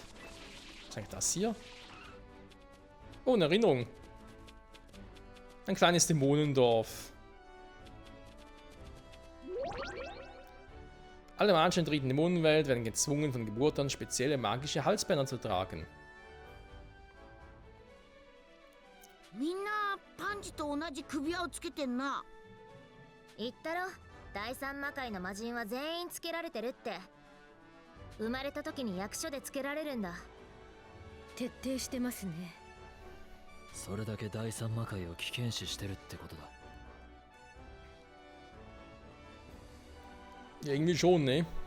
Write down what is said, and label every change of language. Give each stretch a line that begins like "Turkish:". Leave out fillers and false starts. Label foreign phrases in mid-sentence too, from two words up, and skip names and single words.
German: Was ist eigentlich das hier? Oh, eine Erinnerung. Ein kleines Dämonendorf. Alle Menschen in der dritten Dämonenwelt werden gezwungen, von Geburt an spezielle magische Halsbänder zu tragen.
Japanese: みんなパンジと同じ首輪をつけてんな。言ったろ、第三魔界の魔人は全員つけられてるって。生まれた時に役所でつけられるんだ。徹底してますね。それだけ第三魔界を危険視してるってことだ。
German: Ja, irgendwie schon, ne?